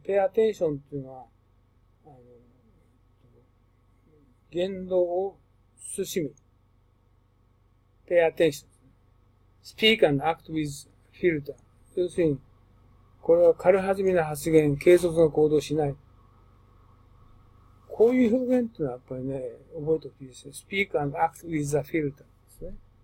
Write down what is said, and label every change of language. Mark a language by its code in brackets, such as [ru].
[ja] pay attention っていうのは、言動を慎み。 [en] pay attention。 speak and act with filter。 [ja] 要するに、これは軽はずみな発言、軽率な行動をしない。こういう表現っていうのはやっぱりね、覚えておくといいですね。 [en] speak and act with the filter [ja] ですね。